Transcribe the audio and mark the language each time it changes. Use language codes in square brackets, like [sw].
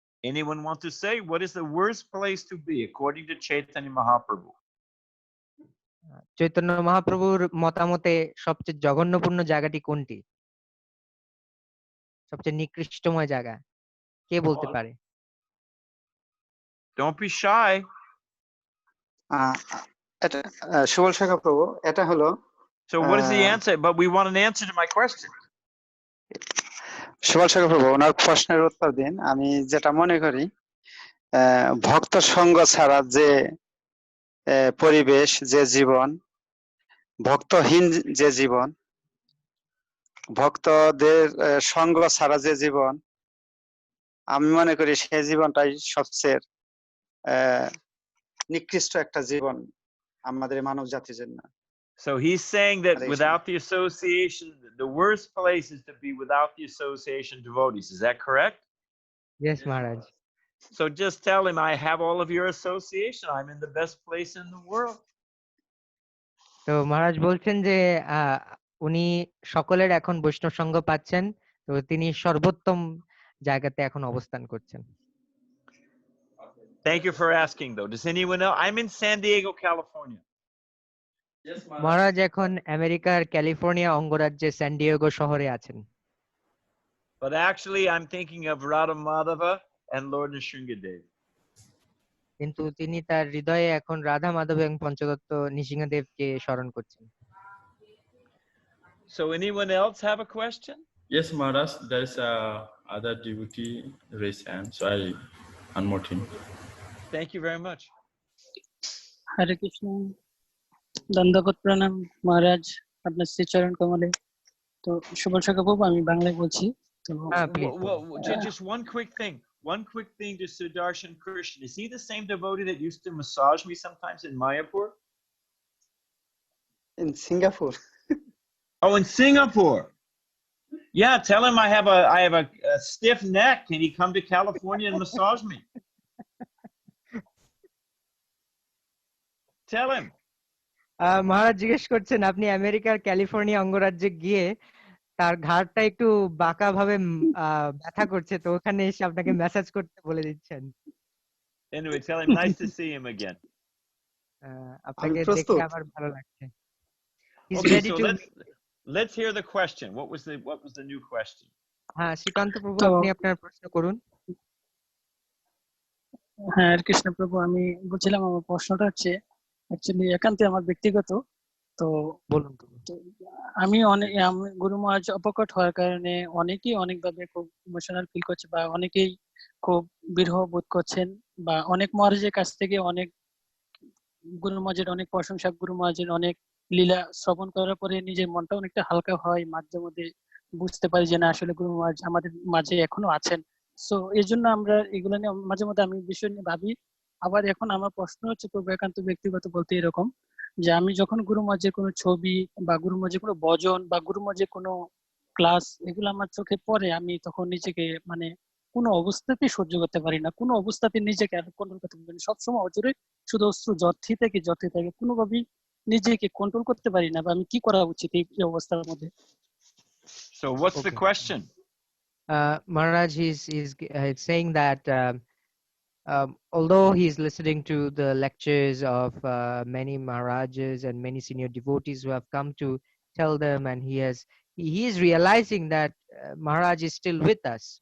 [en] Anyone want to say what is the worst place to be according to Chaitanya Mahaprabhu? [bn] Chaitanya মহাপ্রভুর মতামতে সবচেয়ে জঘন্যপূর্ণ জায়গাটি কোনটি, সবচেয়ে নিকৃষ্টময় জায়গা কে বলতে পারে? [en] Don't be shy. [bn] এটা সুবল শাখা প্রভু, এটা হলো [en] So what is the answer? But we want an answer to my question. [bn] Subal সাগর প্রভু ওনার প্রশ্নের উত্তর দিন। আমি যেটা মনে করি ভক্ত সঙ্গ ছাড়া যে পরিবেশ, যে জীবন, ভক্তহীন যে জীবন, ভক্তদের সঙ্গ ছাড়া যে জীবন, আমি মনে করি সেই জীবনটাই সবচেয়ে নিকৃষ্ট একটা জীবন আমাদের মানব জাতির জন্য। [en] So he's saying that Hare without the association, the worst place is to be without the association devotees. Is that correct? Yes, Maharaj. So just tell him, I have all of your association. I'm in the best place in the world. [bn] তো মহারাজ বলছেন যে উনি সকলের এখন বৈষ্ণব সঙ্গ পাচ্ছেন, তো তিনি সর্বোত্তম জায়গাতে এখন অবস্থান করছেন। [en] Thank you for asking, though. Does anyone else? I'm in San Diego, California. [bn] মহারাজ এখন আমেরিকার ক্যালিফোর্নিয়া অঙ্গরাজ্যে স্যান ডিয়েগো শহরে আছেন। [en] But actually, I'm thinking of Radha Madhava and Lord Nrsingadev. [bn] কিন্তু তিনি তার হৃদয়ে এখন রাধা মাধব এবং পঞ্চদত্ত নৃসিংহদেবকে স্মরণ করছেন। [en] So anyone else have a question? Yes, Maharaj, there is other devotee raised hand, so I unmute him. Thank you very much. [bn] হরে কৃষ্ণ, দণ্ডবত প্রণাম মহারাজ আপনার শ্রীচরণ কমলে। তো সুবল সাগর প্রভু, আমি বাংলায় বলছি। তো [en] Just one quick thing. One quick thing to Sudarshan Krishna. Is he the same devotee that used to massage me sometimes in Mayapur? In Singapore. Oh, in Singapore. Yeah, tell him I have a stiff neck. Can he come to California and massage me? Tell him. [bn] মহারাজ জিজ্ঞেস করছেন আপনি আমেরিকার California অঙ্গরাজ্যে গিয়ে তার ঘাড়টা একটু বাঁকা ভাবে ব্যথা করছে, তো ওখানে এসে আপনাকে ম্যাসাজ করতে বলে দিচ্ছেন। [en] Anyway, tell him nice to see him again. [bn] আপনাকে আমি প্রস্তুত। দেখে আমার ভালো লাগছে। [en] He's Okay, ready so to. let's hear the question. What was the new question? [bn] হ্যাঁ, শ্রীকান্ত প্রভু, তো- আপনি আপনার প্রশ্ন করুন। হ্যাঁ, হরে কৃষ্ণ প্রভু, আমি বলছিলাম আমার প্রশ্নটা হচ্ছে অ্যাকচুয়ালি একান্তই আমার ব্যক্তিগত। তো বলুন প্রভু। আমি গুরু মহারাজ অপকট হওয়ার কারণে অনেকেই অনেকভাবে খুব ইমোশনাল ফিল করছে, বা অনেকেই খুব বিরহ বোধ করছেন, বা অনেক মহারাজের কাছ থেকে অনেক গুরু মহারাজের অনেক প্রশংসা, গুরু মহারাজের অনেক লীলা শ্রবণ করার পরে নিজের মনটা অনেকটা হালকা হয়, মাঝে মধ্যে বুঝতে পারি যে না আসলে গুরু মহারাজ আমাদের মাঝে এখনো আছেন। সো এই জন্য আমরা এগুলো নিয়ে মাঝে মধ্যে আমি বিষয় নিয়ে ভাবি। আবার এখন আমার প্রশ্ন হচ্ছে প্রভু, একান্ত ব্যক্তিগত বলতে এরকম যে আমি যখন গুরু মহারাজের কোনো ছবি বা গুরু মহারাজের কোনো ভজন বা গুরু মহারাজের কোনো ক্লাস এগুলো আমার চোখে পড়ে, আমি তখন নিজেকে মানে কোনো অবস্থাতেই সহ্য করতে পারি না, কোনো অবস্থাতে নিজেকে কন্ট্রোল করতে পারি না, সবসময় অজরে শুধু অস্ত্র জর্থি থেকে কোনোভাবেই নিজেকে কন্ট্রোল করতে পারি না। বা আমি কি করা উচিত এই অবস্থার মধ্যে? [en] So what's the Okay. question? Maharaj, he's saying that although he's listening to the lectures of many Maharajas and many senior devotees who have come to tell them, and he is realizing that Maharaj is still with us.